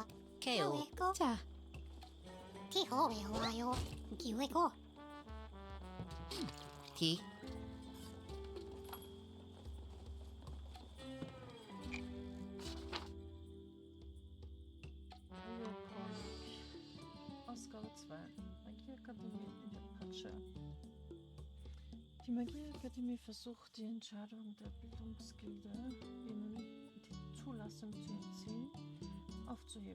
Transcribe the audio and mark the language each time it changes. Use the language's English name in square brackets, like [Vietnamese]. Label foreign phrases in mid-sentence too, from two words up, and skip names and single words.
[German] Keo. Go. Ta. Ti ho, ewa yo. Kiwi go. Ki. Ausgabe 2. Magieakademie in der Patsche. Die Magieakademie versucht, die Entscheidung der Bildungsgilde, ihnen die Zulassung zu entziehen, aufzuheben.